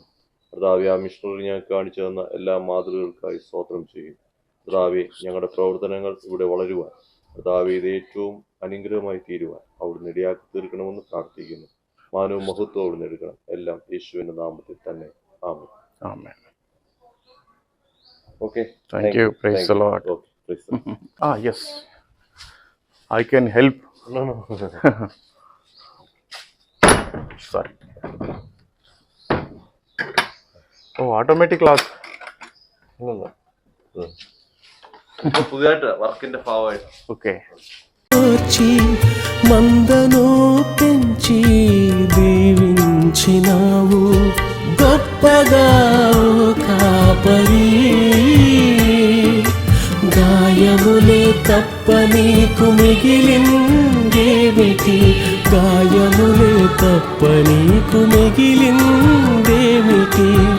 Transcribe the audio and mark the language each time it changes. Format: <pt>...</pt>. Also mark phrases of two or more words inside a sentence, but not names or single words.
<ml>കർത്താവെ ആ മിഷണറി ഞങ്ങൾക്ക് കാണിച്ചു തന്ന എല്ലാ മാതൃകകൾക്കായി സ്തോത്രം ചെയ്യുന്നു. കർത്താവെ ഞങ്ങളുടെ പ്രവർത്തനങ്ങൾ ഇവിടെ വളരുവാൻ, കർത്താവെ ഇത് ഏറ്റവും അനുഗ്രഹമായി തീരുവാൻ അവിടുന്ന് ഇടയാക്കി തീർക്കണമെന്ന് പ്രാർത്ഥിക്കുന്നു. മാനവും മഹത്വം അവിടുന്ന് എടുക്കണം. എല്ലാം യേശുവിൻ്റെ നാമത്തിൽ തന്നെ. ആമേൻ. ആമേൻ.</ml> <en>Okay. Thank you. Praise the Lord. Okay. Praise the Lord. Yes. I can help. No. Sorry. Oh, automatic lock. No.</en> <ml>പുതിയതായിട്ട് വർക്കിന്റെ ഭാഗമായിട്ട്.</ml> <en>Okay.</en> <te>మందను పెంచి దీవించినావు గొప్పగా కాపరి. గాయములే తప్ప నీకు మిగిలిందేమిటి, గాయములే తప్ప నీకు మిగిలిందేమిటి.</te>